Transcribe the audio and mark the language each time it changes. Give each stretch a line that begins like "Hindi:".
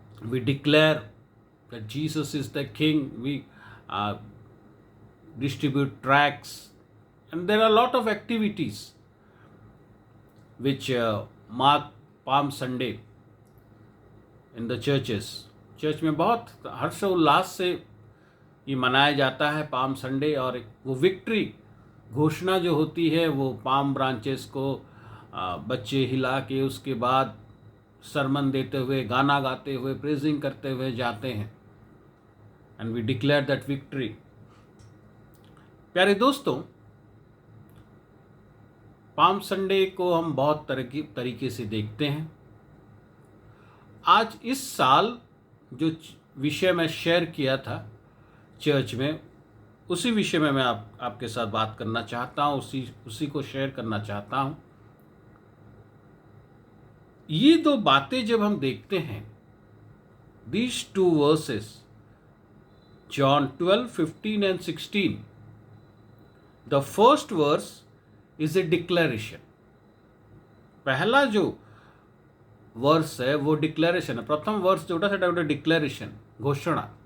English: We declare that Jesus is the King. We distribute tracts, and there are a lot of activities which mark Palm Sunday in the churches.
Hindi: Church में बहुत हर्षोल्लास से ये मनाया जाता है palm Sunday. और वो विक्ट्री घोषणा जो होती है वो पाम ब्रांचेस को बच्चे हिला के उसके बाद सरमन देते हुए, गाना गाते हुए, प्रेजिंग करते हुए जाते हैं.
English: And we declare that victory.
Hindi: प्यारे दोस्तों, पाम संडे को हम बहुत तरीके से देखते हैं. आज इस साल जो विषय मैं शेयर किया था चर्च में, उसी विषय में मैं आपके साथ बात करना चाहता हूँ, उसी को शेयर करना चाहता हूँ. ये दो बातें जब हम देखते हैं,
English: these two verses, John 12:15 and 16, the first verse is a declaration.
Hindi: पहला जो वर्स है वो डिक्लेरेशन है.
Odia: प्रथम वर्स जोटा सेटा गोटे डिक्लेरेशन, घोषणा.